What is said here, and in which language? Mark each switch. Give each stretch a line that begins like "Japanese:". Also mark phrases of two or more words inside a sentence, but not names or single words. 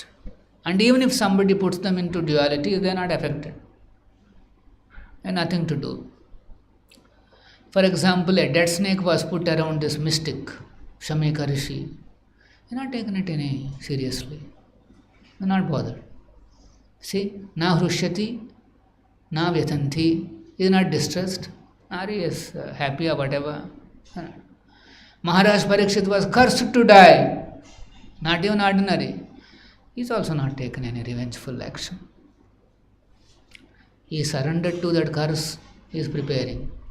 English: And even if somebody puts them into duality, they are not affected. They have nothing to do. For example, a dead snake was put around this mystic, Shamika Rishi. They are not taken it any seriously. They are not bothered. See,
Sanskrit: न हृष्यति, न व्यथन्ति,
English: he is not distressed, or he is happy or whatever. Maharaj Parikshit was cursed to die, not even ordinary. He is also not taken any revengeful action. He is surrendered to that curse, he is preparing.